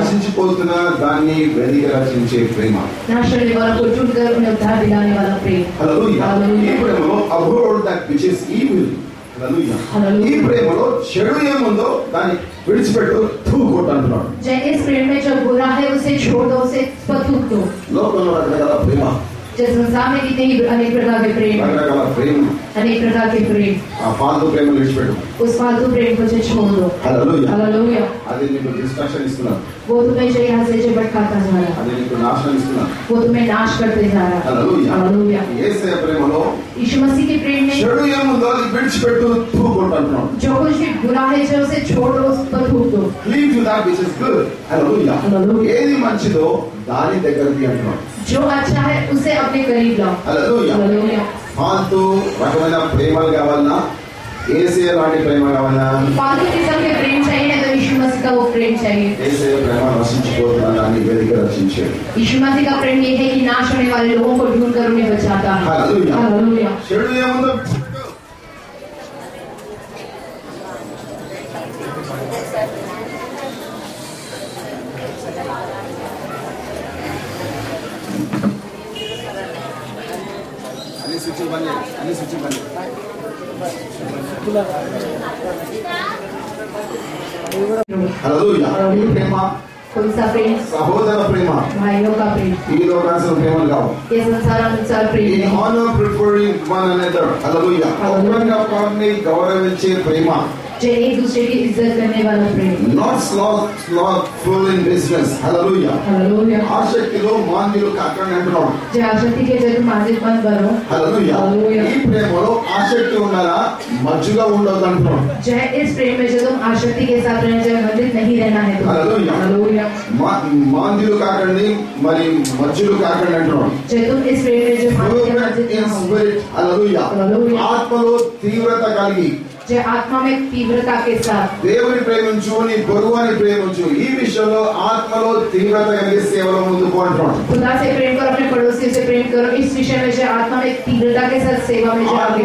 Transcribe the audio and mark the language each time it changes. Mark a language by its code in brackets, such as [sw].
[te] నశించిపోతున్న దాన్ని వెతికి రక్షించే ప్రేమ. [hi] नाश करने वाला को ढूंढकर उन्हें उद्धार दिलाने वाला प्रेम. [te] Hallelujah [hi] hallelujah. [te] ఈ ప్రేమలో [en] About that which is evil. Hallelujah [hi] hallelujah. [te] ఈ ప్రేమలో చెడు ఏముందో దాన్ని విడిచిపెట్టు తూకొట్టు అంటున్నాడు. [hi] जय इस प्रेम में जो बुरा है उसे छोड़ दो, उसे थूक दो. [te] లోకంలో రకరకాల ప్రేమ, [hi] जय संसार में कितने ही अनेक प्रकार के प्रेम, [te] రకరకాల ప్రేమ, [hi] अनेक प्रकार के प्रेम. [te] ఆ ఫాల్తు ప్రేమ విడిచిపెట్టు. [hi] उस फालतू प्रेम को जो छोड़ दो. [te] Hallelujah [hi] hallelujah. [te] అది నీకు డిస్ట్రాక్షన్ ఇస్తున్నాడు. [hi] वो तुम्हें जो यहाँ से जो भटकाता जा रहा है, [te] అది నీకు నాశనం ఇస్తున్నాడు. [hi] वो तुम्हें नाश करते जा रहा है. [te] Hallelujah [hi] hallelujah. [te] యేసయ్య ప్రేమలో [hi] यीशु मसीह के प्रेम में [te] చెడు ఏముందో అది విడిచిపెట్టు తూకొట్టు అంటున్నాడు. [hi] जो कुछ भी बुरा है जो उसे छोड़ दो, उस पर थूक दो. [en] Cleave to that which is good. [te] హల్లెలూయా హల్లెలూయా. ఏది మంచిదో దాని దగ్గరికి అంటున్నాడు. [hi] जो अच्छा है उसे अपने करीब लाओ. [te] Hallelujah [hi] hallelujah. [te] ఫాల్తు రకమైన ప్రేమలు కావాలన్నా, యేసయ్య లాంటి ప్రేమ కావాలన్నా, [hi] फालतू किस्म के प्रेम चाहिए तो यीशु मसीह का वो प्रेम चाहिए. [te] యేసయ్య ప్రేమ నశించిపోతున్న దాన్ని వెతికి రక్షించాడు. [hi] यीशु मसीह का प्रेम ये है कि नाश होने वाले लोगों को ढूंढ कर उन्हें बचाता है. [te] Hallelujah [hi] hallelujah. [te] చెడు ఏముందో అన్ని స్విచ్లు బంద్ చేయి, అన్ని స్విచ్లు బంద్ చేయి. హల్లెలూయా ఈ ప్రేమ [hi] कौन सा प्रेम? [te] సహోదర ప్రేమ. [hi] भाइयों का प्रेम. [te] ఈ లోకాసిన ప్రేమలు కావు. [hi] ये संसारानुसार प्रेम [en] In [hi] नहीं. [en] honor preferring one another. Hallelujah [te] ఒకరినొకరిని గౌరవించే ప్రేమ. [hi] जो एक दूसरे की इज्जत करने वाला प्रेम. [en] Not slothful in business. [te] Hallelujah [hi] hallelujah. [te] ఆసక్తిలో మాంద్యులు కాకండి అంటున్నాడు. [hi] जो आसक्ति के जब माजिद बंद करो. [te] హల్లెలూయా హల్లెలూయా. ఈ ప్రేమలో ఆసక్తి ఉండాలా, మజ్జుగా ఉండదు అంటున్నాడు. [hi] जो इस प्रेम में जो तुम आसक्ति के साथ रहना चाहिए, बंधित नहीं रहना है. हालेलुया. हालेलुया. [te] మాంద్యులు కాకండి, మరి మజ్జులు కాకండి అంటున్నాడు. [hi] जो तुम इस प्रेम में जो [en] Fervent in spirit. Hallelujah [te] హల్లెలూయా. ఆత్మలో తీవ్రత కలిగి [hi] जो आत्मा में तीव्रता के साथ [te] దేవుని ప్రేమించు, నీ పొరుగువాని ప్రేమించు. ఈ విషయంలో ఆత్మలో తీవ్రత కలిగి సేవలో ముందుకు అంటున్నాడు. [hi] खुदा से प्रेम करो, अपने पड़ोसी से प्रेम करो. इस विषय में जो आत्मा में तीव्रता के साथ सेवा में जो आगे